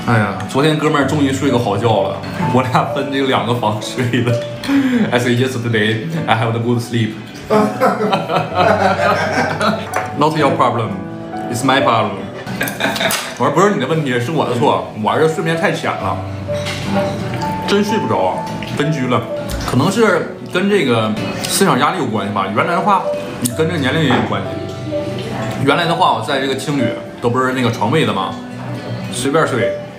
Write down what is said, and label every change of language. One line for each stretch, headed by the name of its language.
Chinese: 哎呀，昨天哥们儿终于睡个好觉了，我俩分这个2个房睡的。
English: I say yesterday I have a good sleep. Not your problem, it's my problem.
Chinese: 我说不是你的问题，是我的错，我这睡眠太浅了，真睡不着，分居了，可能是跟这个思想压力有关系吧。原来的话，跟这个年龄也有关系。原来的话，我在这个青旅都不是那个床位的嘛，随便睡。